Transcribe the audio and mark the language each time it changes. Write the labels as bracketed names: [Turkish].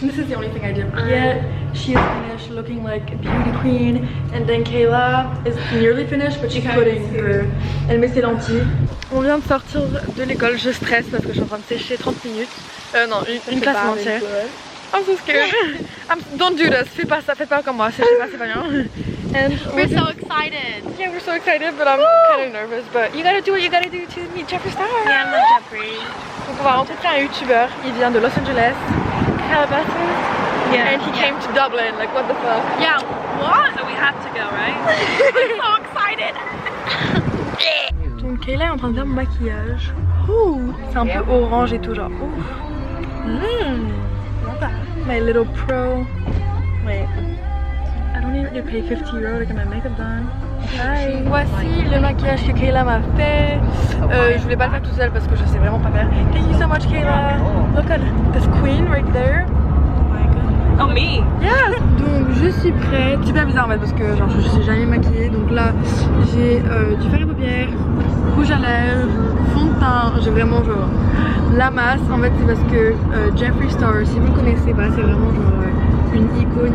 [English] This is the only thing I did. Yet she is finished, looking like a beauty queen. And then Kayla is nearly finished, but she's putting her. [French] Elle met ses lentilles. On vient de sortir de l'école. Je stresse parce que je suis en train de sécher 30 minutes. Non, une classe entière. [English] I'm so scared. Don't do this. [French] Faites pas ça, faites pas comme moi. C'est pas bien. [English] And We're so excited. yeah, we're so excited, but I'm kind of nervous. But you gotta do what you gotta do to meet Jeffree Star. Yeah, I love Jeffree. [French] Donc on va rencontrer un YouTuber. Il vient de Los Angeles, Calabasas. [English] Yeah. And he came to Dublin. Like what the fuck? Yeah, what? So we have to go, right? I'm so excited. [French] Donc Kayla est en train de faire mon maquillage. Ouh, c'est un peu orange et tout genre. [English] My little pro. Wait. I don't need to pay 50 € to get my makeup done. Hi. [French] Voici le maquillage que Kayla m'a fait. Je voulais pas le faire toute seule parce que je sais vraiment pas faire. [English] Thank you so much, Kayla. Look at this queen right there. Oh, me? Yes. [French] Donc je suis prête. C'est super bizarre en fait parce que genre je suis jamais maquillée. Donc là j'ai du fard à paupières, rouge à lèvres, fond de teint. J'ai vraiment genre la masse. En fait c'est parce que Jeffree Star, si vous le connaissez pas, c'est vraiment genre une icône.